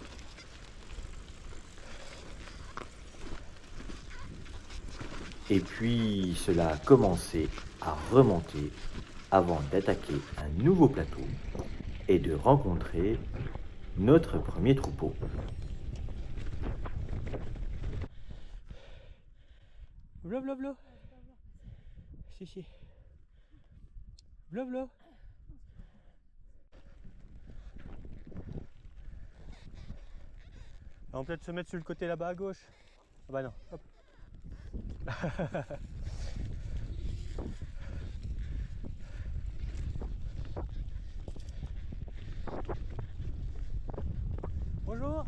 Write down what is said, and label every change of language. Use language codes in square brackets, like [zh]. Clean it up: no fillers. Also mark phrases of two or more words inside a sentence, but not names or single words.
[fr] Et puis cela a commencé à remonter avant d'attaquer un nouveau plateau et de rencontrer notre premier troupeau. Vlo vlo vlo. Si si. Vlo vlo. On va peut-être se mettre sur le côté là-bas à gauche. Ah bah non, hop. Bonjour.